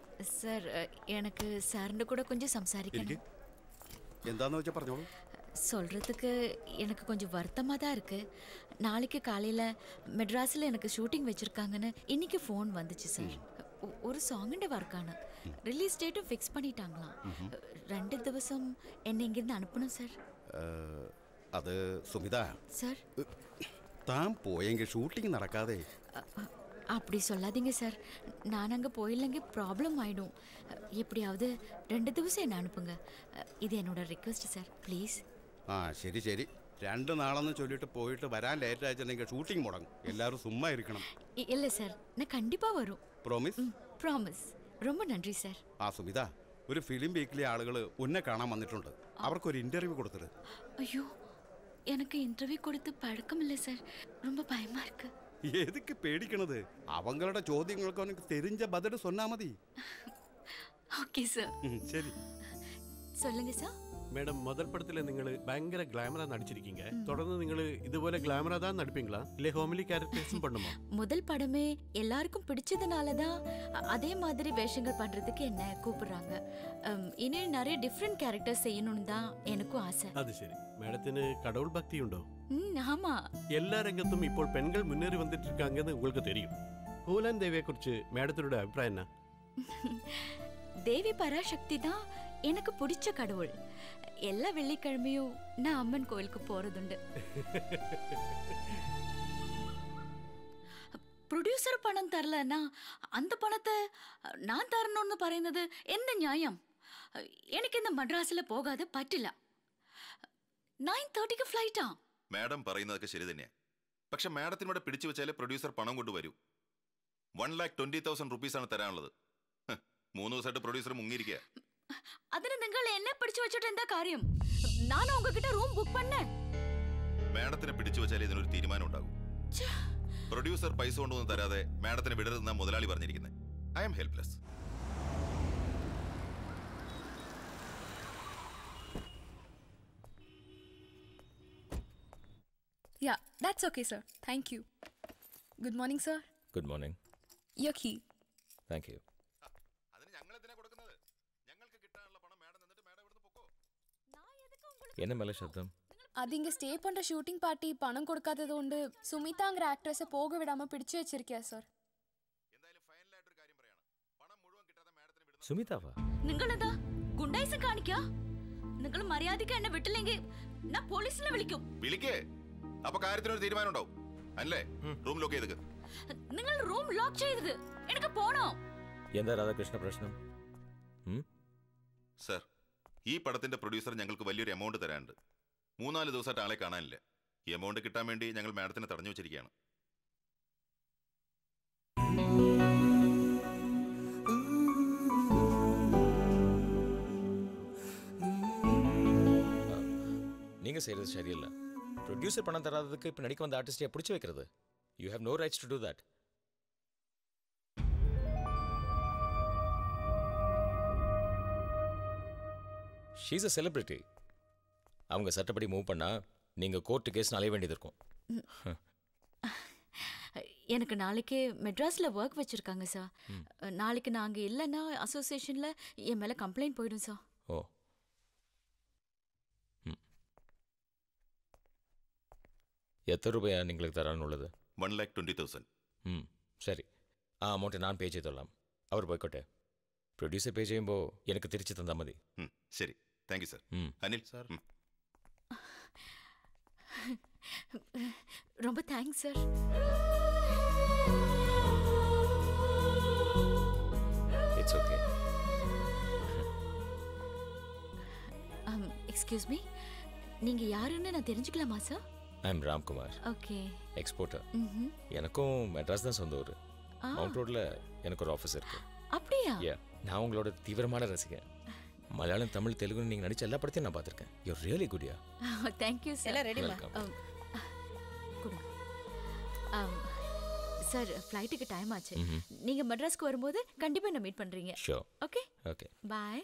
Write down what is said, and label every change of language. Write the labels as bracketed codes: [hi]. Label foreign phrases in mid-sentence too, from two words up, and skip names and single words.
[ml] സാർ எனக்கு സാറിന്റെ [ta] கூட கொஞ்சம் [ml] സംസാരിക്കണം. എന്താന്ന് വെച്ചാൽ പറഞ്ഞോളൂ. [ta] சொல்றதுக்கு எனக்கு கொஞ்சம் வருத்தமா தான் இருக்கு. நாளைக்கு காலையில மெட்ராஸில் எனக்கு ஷூட்டிங் வச்சிருக்காங்கன்னு இன்னைக்கு ஃபோன் வந்துச்சு சார். [ml] ஒரு சாங்கிന്റെ വർക്കാണ്. റിലീസ് ഡേറ്റും ഫിക്സ് பண்ணிட்டாங்களாம். [ta] 2 [ml] ദിവസം എന്നെ [ta] ഇങ്ങിருந்து அனுப்பணும் சார். [ml] അത് സുമിത സാർ, താൻ പോയെങ്കിൽ ഷൂട്ടിംഗ് നടക്കാതെ. [ta] அப்படி சொல்லாதீங்க சார். நான் அங்கே போயில்லைங்க ப்ராப்ளம் ஆயிடும். எப்படியாவது 2 ദിവസം என்ன அனுப்புங்க. இது என்னோட ரிக்வெஸ்ட் சார், ப்ளீஸ். [ml] ആ ശരി ശരി, 2 നാളെന്ന് ചൊല്ലിട്ട് പോയിട്ട് വരാൻ ലേറ്റ് ആയിട്ടുണ്ടെങ്കിൽ ഷൂട്ടിംഗ് മുടങ്ങും. എല്ലാവരും സുമ്മാ ഇരിക്കണം. [ta] இல்லை சார், நான் கண்டிப்பாக வரும். [ml] പ്രോമിസ്? [ta] ப்ராமிஸ். ரொம்ப நன்றி சார். [ml] ആ സുമിത, ഒരു ഫിലിം വീക്കിലെ ആളുകൾ ഉന്നെ കാണാൻ വന്നിട്ടുണ്ട്. അവർക്കൊരു ഇന്റർവ്യൂ കൊടുത്തത്. [ta] ஐயோ, எனக்கு இன்டர்வியூ கொடுத்து பழக்கம் இல்லை சார். ரொம்ப பயமா இருக்கு. எதுக்கு பேடிக்கണது? அவங்களோட ചോദ്യങ്ങൾക്ക് உனக்கு தெரிஞ்ச பதில் சொன்னா மதி. ஓகே சார். சரி, சொல்லுங்க சார். மேடம், முதல் படத்துல [ml] നിങ്ങൾ ഭയങ്കര ഗ്ലാമറാ നടിച്ചിരിക്കீங்க. [ta] தொடர்ந்து [ml] നിങ്ങൾ ഇതുപോലെ ഗ്ലാമറാ [ta] தான் நடிப்பீங்களா இல்ல ஹோமிலி கேரக்டர்ஸும் பண்ணுமா? முதல் படமே எல்லாருக்கும் பிடிச்சதுனால தான் அதே மாதிரி வேஷங்கள் பண்றதுக்கு என்ன கூப்பிடுறாங்க. இன்னும் நிறைய டிஃப்ரெண்ட் கேரக்டர்ஸ் செய்யணும்னு தான் எனக்கும் ஆசை. அது சரி. மேடത്തിന് கடவுள் பக்தி உண்டோ? ஆமா. [ml] எல்லா രംഗത്തും ഇപ്പോൾ പെൺകൾ മുന്നേറി വന്നിട്ട് [ta] இருக்காங்கன்னு உங்களுக்கு தெரியும். பூலன் தேவியை குறித்து மேடத்தினோட அபிப்பிராயம் என்ன? தேவி பராசக்தி தான் எனக்கு பிடிச்ச கடவுள். எல்லா வெள்ளிக்கிழமையும் நான் அம்மன் கோயிலுக்கு போறதுண்டு. ப்ரொடியூசர் பணம் தரலன்னா அந்த பணத்தை நான் [ml] തരണമെന്ന് പറയുന്നത് എന്ത് ന്യായം? എനിക്ക് ഇന്ന് മദ്രാസിൽ പോകാതെ പറ്റില്ല. 9:30ക്ക് ഫ്ലൈറ്റാ. മാഡം പറയുന്നതൊക്കെ ശരി തന്നെയാ. പക്ഷെ മാഡത്തിനോട് പിടിച്ചു വെച്ചാലേ പ്രൊഡ്യൂസർ പണം കൊണ്ടുവരൂ. 1,20,000 റുപ്പീസാണ് തരാനുള്ളത്. 3 ദിവസമായിട്ട് പ്രൊഡ്യൂസർ മുങ്ങിയിരിക്കുക. അതിന് നിങ്ങൾ എന്നെ പിടിച്ചു വെച്ചിട്ട് എന്താ കാര്യം? ഞാൻ ഉங்ககிட்ட റൂം ബുക്ക് பண்ணேன். മാഡത്തിനെ പിടിച്ചു വെച്ചാലേ ഇതിനൊരു തീരുമാനം ഉണ്ടാകും. പ്രൊഡ്യൂസർ പൈസ കൊണ്ടൊന്നും തരാതെ മാഡത്തിനെ വിടരുതെന്നാ മുതലാളി പറഞ്ഞിരിക്കുന്നത്. [en] I am helpless. Yeah, that's okay, sir. Thank you. Good morning, sir. Good morning. Your key. Thank you. [ta] என்ன மேல சத்தம்? அது இங்க ஸ்டே பண்ற ஷூட்டிங் பார்ட்டி பணம் கொடுக்காதது കൊണ്ട് சுமிதாங்கற ஆக்ட்ரஸை போக விடாம பிடிச்சு வச்சிருக்கியா சார்? [ml] സുമിതാവാ? നിങ്ങളെന്താ ഗുണ്ടായിസം കാണിക്കാ? നിങ്ങൾ മര്യാദയ്ക്ക് എന്നെ വിട്ടില്ലെങ്കിൽ ഞാൻ പോലീസിനെ വിളിക്കും. വിളിക്കേ. അപ്പൊ കാര്യത്തിനൊരു തീരുമാനം ഉണ്ടാവും അല്ലേ? റൂം ലോക്ക് ചെയ്തത്. നിങ്ങൾ റൂം ലോക്ക് ചെയ്തത് എനിക്ക് പോണോ? എന്താ രാധാകൃഷ്ണ പ്രശ്നം? സർ, ഈ പടത്തിന്റെ പ്രൊഡ്യൂസർ ഞങ്ങൾക്ക് വലിയൊരു എമൗണ്ട് തരാനുണ്ട്. 3-4 ദിവസമായിട്ട് ആളെ കാണാനില്ല. ഈ എമൗണ്ട് കിട്ടാൻ വേണ്ടി ഞങ്ങൾ മാഡത്തിനെ തടഞ്ഞു വെച്ചിരിക്കുകയാണ്. [ta] நீங்க செய்யறது சரியில்ல. ப்ரொடியூசர் பணம் தராததுக்கு இப்ப நடிக்க வந்த ஆர்டிஸ்டை பிடிச்சு வைக்கிறது. [en] You have no rights to do that. She's a celebrity. [ta] அவங்க சட்டப்படி மூவ் பண்ணா நீங்க கோர்ட்டு கேஸ் அலைய வேண்டியது இருக்கும். எனக்கு நாளைக்கு மெட்ராஸில் ஒர்க் வச்சுருக்காங்க சார். நாளைக்கு நாங்கள் இல்லைன்னா அசோசியேஷனில் என் மேலே கம்ப்ளைண்ட் போயிடும் சார். ஓ ம் எத்தனை ரூபாயா [ml] നിങ്ങൾക്ക് തരാനുള്ളത്? [ta] 1,20,000. ம் சரி [ml] ആ അമൗണ്ട് ഞാൻ പേ ചെയ്തോളാം. അവർ പോയിക്കോട്ടെ. പ്രൊഡ്യൂസർ പേ ചെയ്യുമ്പോൾ എനിക്ക് തിരിച്ചു തന്നാൽ മതി. ശരി, [en] Thank you [ml] സർ. അനിൽ സാർ. [ta] ரொம்ப தேங்க்ஸ் சார். [en] It's okay. Excuse me, [ta] நீங்க யாருன்னு நான் தெரிஞ்சுக்கலாமா சார்? [en] I am Ramkumar. [ta] ஓகே. எக்ஸ்போர்ட்டர். ம்ஹும். எனக்கும் மெட்ராஸ் தான் சொந்த ஊர். ஆ. மவுண்ட் ரோட்ல எனக்கு ஒரு ஆஃபீஸ் இருக்கு. அப்படியா? நான் உங்களோட தீவிரமான ரசிகன். மலையாளம், தமிழ், தெலுங்கு நீங்க நடிச்ச எல்லா படத்தையும் நான் பார்த்துருக்கேன். [en] You really good ya. Thank you [ta] சார். எல்லாம் ரெடிமா? கொடுங்க. சார், ஃப்ளைட்டுக்கு டைம் ஆச்சு. நீங்க மெட்ராஸ்க்கு வரும்போது கண்டிப்பா என்ன மீட் பண்றீங்க. ஷூர். ஓகே ஓகே. பை.